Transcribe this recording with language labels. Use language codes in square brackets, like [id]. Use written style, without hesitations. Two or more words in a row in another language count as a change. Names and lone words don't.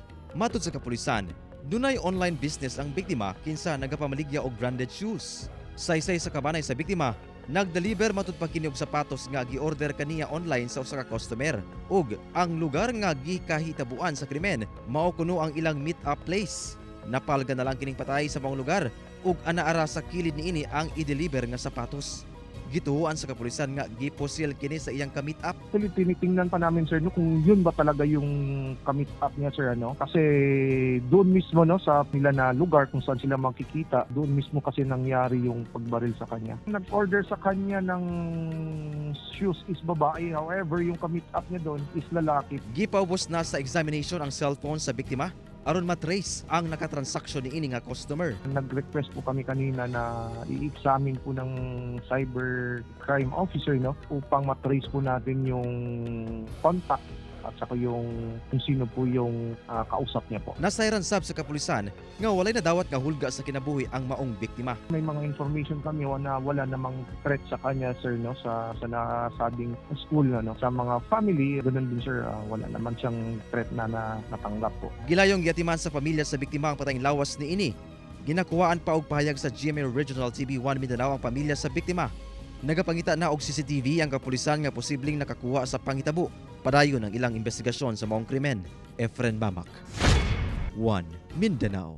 [ceb] Matod sa kapulisan, dunay online business ang biktima kinsa nagapamaligya og branded shoes. Saysay sa kabanay sa biktima, nag-deliver matud pa kini og sapatos nga gi-order kaniya online sa usa ka customer. Ug ang lugar nga gikahitabuan sa krimen mao kuno ang ilang meet-up place. Napalga na lang kining patay sa maong lugar ug anaara sa kilid niini ang i-deliver nga sapatos. Gituhuan sa kapulisan nga giposil kini sa iyang ka-meet up. [tl] Actually, tinitingnan pa namin sir no, kung yun ba talaga yung ka-meet up niya sir ano. Kasi doon mismo no sa nila na lugar kung saan sila makikita, doon mismo kasi nangyari yung pagbaril sa kanya. Nag-order sa kanya ng shoes is babae, however yung ka-meet up niya doon is lalaki. [ceb] Gipaubos na sa examination ang cellphone sa biktima aron matrace ang nakatransaksyon ni ini nga customer. [tl] Nag-request po kami kanina na i-examine po ng [en] cyber crime officer [tl] no upang matrace po natin yung contact at saka yung kung sino po yung kausap niya po. [ceb] Nasayran sab sa kapulisan nga walay nadawat nga hulga sa kinabuhi ang maong biktima. [tl] May mga information kami na wala namang threat sa kanya sir no sa nasabing school no sa mga family ganoon din sir wala naman siyang threat na natanggap po. [ceb] Gilayong giatiman sa pamilya sa biktima ang patayng lawas ni ini. Ginakuhaan pa og pahayag sa GMA Regional TV1 Mindanao ang pamilya sa biktima. Nagapangita na og CCTV ang kapulisan nga posibleng nakakuha sa panghitabo. Padayon ang ilang investigasyon sa maong krimen. Efren Mamak, 1 Mindanao.